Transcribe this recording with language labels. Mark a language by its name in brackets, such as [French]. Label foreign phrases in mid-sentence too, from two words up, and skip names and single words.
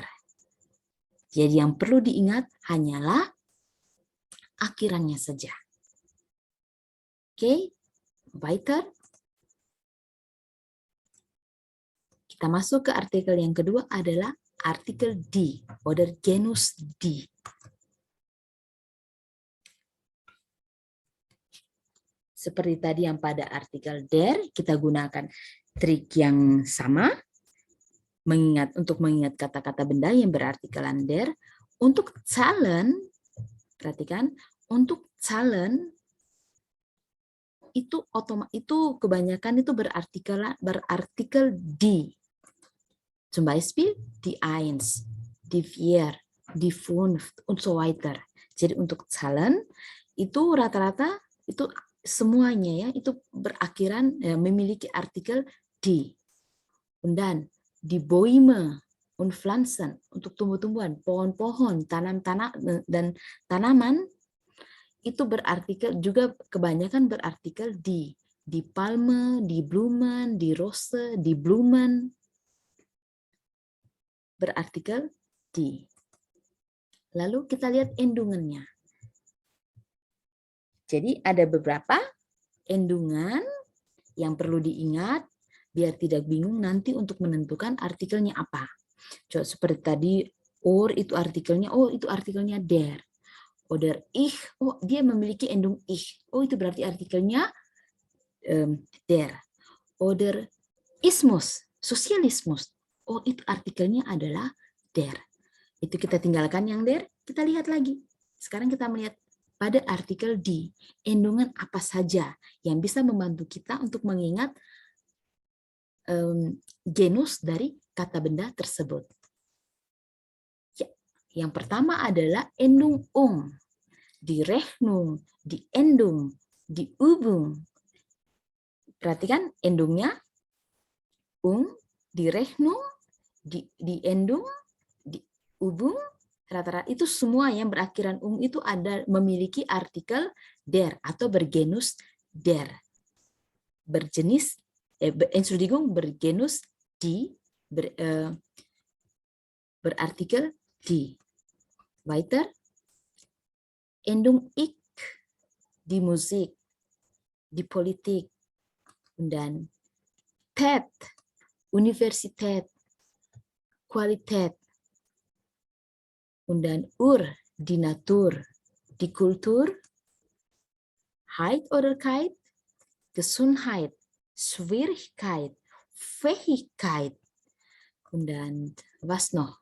[Indonesian] Jadi yang perlu diingat hanyalah akhirannya saja. Oke, weiter. Kita masuk ke artikel yang kedua adalah artikel [German] die oder [Indonesian] genus die. Seperti tadi yang pada artikel der, kita gunakan trik yang sama untuk mengingat kata-kata benda yang berartikelan der. Untuk Zahlen, perhatikan, untuk Zahlen itu kebanyakan itu berartikel die. [German] Zum Beispiel die 1, die 4, die 5 und so weiter. [Indonesian] Jadi untuk Zahlen itu rata-rata itu semuanya ya itu berakhiran memiliki artikel die. [German] Und dann die Bäume und Pflanzen [Indonesian] untuk tumbuh-tumbuhan, pohon-pohon, dan tanaman itu berartikel juga kebanyakan berartikel die. [German] Die Palme, die Blumen, die Rose, die Blumen berartikel die. [Indonesian] Lalu kita lihat endungannya. Jadi ada beberapa endungan yang perlu diingat biar tidak bingung nanti untuk menentukan artikelnya apa. Coba seperti tadi or itu artikelnya der. [German] Oder ich, [Indonesian] dia memiliki endung ich. Itu berarti artikelnya der. [German] Oder ismus, sosialismus. [Indonesian] Itu artikelnya adalah der. Itu kita tinggalkan yang der, kita lihat lagi. Sekarang kita melihat pada artikel die, endungan apa saja yang bisa membantu kita untuk mengingat genus dari kata benda tersebut. Ya, yang pertama adalah endung [German] die Rechnung, die Endung, die Übung. [Indonesian] Perhatikan endungnya [German] die Rechnung, die Endung, die Übung. [Indonesian] Rata-rata itu semua yang berakhiran itu memiliki artikel der atau bergenus der. berjenis, Entschuldigung, bergenus die, berartikel die. [German] Weiter, Endung ik di Musik, di Politik, dan Tät, Universität, Qualität, und dann die Natur, die Kultur, Heit oder Keit, Gesundheit, Schwierigkeit, Fähigkeit, und dann was noch?